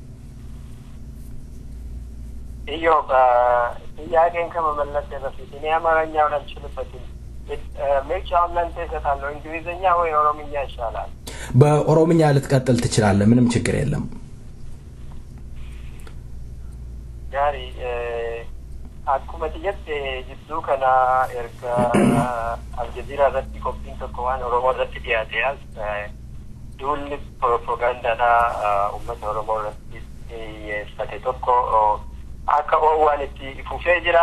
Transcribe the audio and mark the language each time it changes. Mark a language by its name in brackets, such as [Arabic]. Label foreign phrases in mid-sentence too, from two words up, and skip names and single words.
[Amharic] ያገን ከመመለስ በፊት እኔ አማርኛው አልችልበትም። ምርጫውን ለአንተ እሰጣለሁ። እንግሊዝኛ ወይ ኦሮምኛ ይሻላል? በኦሮምኛ ልትቀጥል ትችላለህ፣ ምንም ችግር የለም። [Oromo] ጋሪ akkuma xiyyatti jidduu kana erga aljazeera irratti qophiin tokko waan oromoo irratti dhiyaatee as duulli propaagandaadha uummata oromoo irratti dhiyeeffate tokko akka waan itti fufee jira.